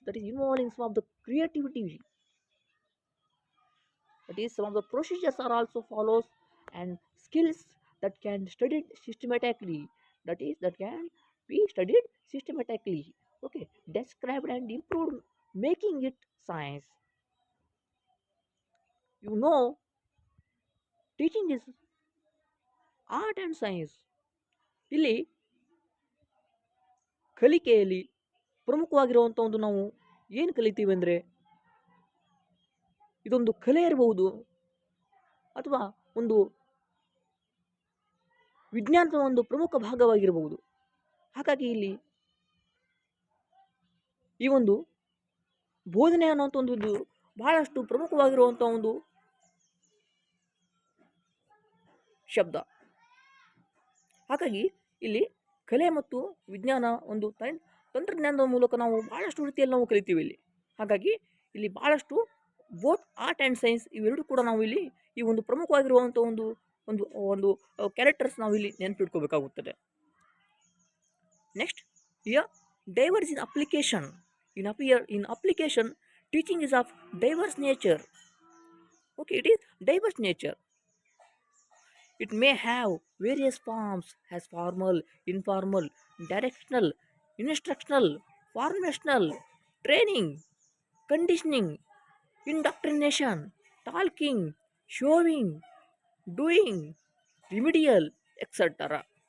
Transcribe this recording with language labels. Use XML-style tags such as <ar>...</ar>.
<en>That is involving some of the creativity, that is some of the procedures are also follows, and skills that can studied systematically, that is that can be studied systematically. Okay, described and improved, making it science. You know, teaching is art and science.</en> <kn>ಇಲ್ಲಿ ಕಲಿಕೆಯಲ್ಲಿ ಪ್ರಮುಖವಾಗಿರುವಂಥ ಒಂದು ನಾವು ಏನು ಕಲಿತೀವಿ ಅಂದರೆ, ಇದೊಂದು ಕಲೆ ಇರಬಹುದು ಅಥವಾ ಒಂದು ವಿಜ್ಞಾನದ ಒಂದು ಪ್ರಮುಖ ಭಾಗವಾಗಿರಬಹುದು. ಹಾಗಾಗಿ ಇಲ್ಲಿ ಈ ಒಂದು ಬೋಧನೆ ಅನ್ನುವಂಥ ಒಂದು ಇದು ಬಹಳಷ್ಟು ಪ್ರಮುಖವಾಗಿರುವಂಥ ಒಂದು ಶಬ್ದ. ಹಾಗಾಗಿ ಇಲ್ಲಿ ಕಲೆ ಮತ್ತು ವಿಜ್ಞಾನ ಒಂದು ತಂತ್ರಜ್ಞಾನದ ಮೂಲಕ ನಾವು ಬಹಳಷ್ಟು ರೀತಿಯಲ್ಲಿ ನಾವು ಕಲಿತೀವಿ ಇಲ್ಲಿ. ಹಾಗಾಗಿ ಇಲ್ಲಿ ಬಹಳಷ್ಟು</kn> <en>both art and science</en> <kn>ಇವೆರಡು ಕೂಡ ನಾವು ಇಲ್ಲಿ ಈ ಒಂದು ಪ್ರಮುಖವಾಗಿರುವಂಥ ಒಂದು ಒಂದು ಒಂದು ಕ್ಯಾರೆಕ್ಟರ್ಸ್ ನಾವು ಇಲ್ಲಿ ನೆನಪಿಟ್ಕೋಬೇಕಾಗುತ್ತದೆ.</kn> <en>Next, here diverse in application. In application, teaching is of diverse nature. Okay, it is diverse nature. It may have various forms as formal, informal, directional, instructional, formational, training, conditioning, indoctrination, talking, showing, doing, remedial, etc.</en>